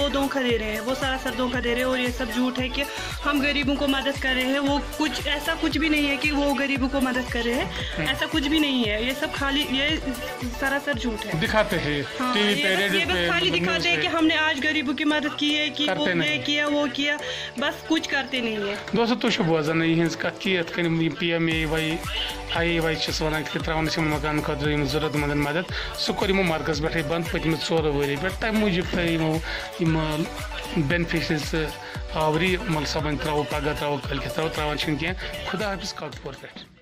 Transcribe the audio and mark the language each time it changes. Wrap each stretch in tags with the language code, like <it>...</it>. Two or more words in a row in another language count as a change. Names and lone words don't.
<ur>وہ دھوکہ دے رہے ہیں وہ سراسر دھوکہ دے رہے ہیں اور یہ سب جھوٹ ہے کہ ہم غریبوں کو مدد کر رہے ہیں وہ ایسا کچھ بھی نہیں ہے کہ وہ غریبوں کو مدد کر رہے ہیں ایسا کچھ بھی نہیں ہے یہ سب خالی یہ سراسر جھوٹ ہے دکھاتے ہیں ٹی وی پہ ریڈیو پہ بس خالی دکھاتے ہیں کہ ہم نے آج غریبوں کی مدد کی ہے کہ یہ کیا وہ کیا بس کچھ کرتے نہیں ہے</ur> <ks>دوستو تُہۍ چھِو بوزان یِہٕنٛز کتھ کہِ یِتھ کٔنۍ یِم PMA IEY چھِس ونان کہِ تراوان چھِ یِم مکان خٲطرٕ یِم ضروٗرت مندن مدد سُہ کوٚر یِمو مرکز پٮ۪ٹھٕے بنٛد پٔتمہِ 4 ؤری پٮ۪ٹھ تمہِ موٗجوٗب تھٲے یِمو یِم بینِفِشرِز آوری مطلب صبن تراوو پگہہ تراوو کٲلکٮ۪تھ تراوو تراوان چھِنہٕ کینٛہہ خدا حافظ کاکپور پٮ۪ٹھ</ks>